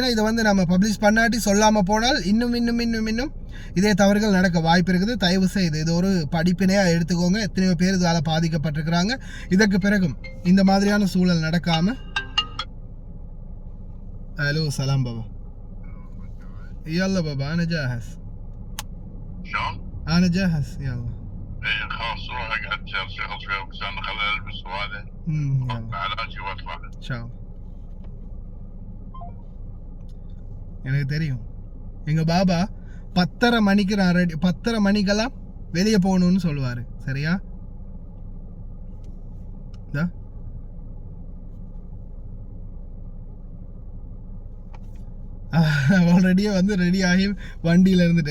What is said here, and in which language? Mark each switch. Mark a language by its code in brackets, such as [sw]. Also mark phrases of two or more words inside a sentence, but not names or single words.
[ta] இதை வந்து நம்ம பப்ளிஷ் பண்ணாட்டி சொல்லாமல் போனால் இன்னும் இதே தவறுகள் நடக்க வாய்ப்பு இருக்குது. தயவு செய்து இது ஒரு படிப்பினையாக எடுத்துக்கோங்க. எத்தனையோ பேர் இதால் பாதிக்கப்பட்டிருக்கிறாங்க. இதற்கு பிறகும் இந்த மாதிரியான சூழல் நடக்காமல். [ar] هلو سلام بابا. يلا بابا أنا جاهز. شلون؟ أنا جاهز يلا. ايه خلاص روح اقعد شغل شوي بس انا خليني البس وهذا. يلا علاجي واطلع. إن شاء الله. [ta] எனக்கு தெரியும் எங்கள் பாபா 10:30 மணிக்கு நான் ரெடி, 10:30 மணிக்கெல்லாம் வெளியே போகணும்னு சொல்லுவார். சரியா? ஆல்ரெடியே வந்து ரெடியாகி வண்டியில் இருந்துட்டேன்.